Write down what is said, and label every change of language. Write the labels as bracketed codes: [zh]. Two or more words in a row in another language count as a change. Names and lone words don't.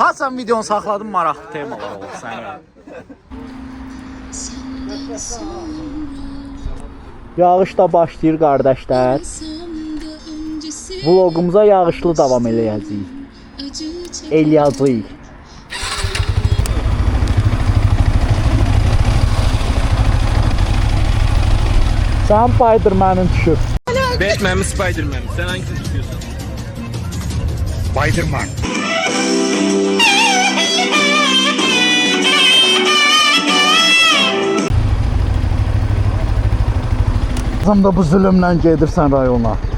[az] Ha sən videonu saxladın, maraqlı temalar olur sənə. Yağış da başlayır qardaşlar. Vlogumuza yağışlı davam eləyəcəyik. Eləyəcəyik. Sən Spiderman'ın düşüb. [tr] Batman mi Spiderman mi? Sen hangisini tutuyorsun? Spiderman. [az] Kızım da bu zulümlə gedirsən rayona.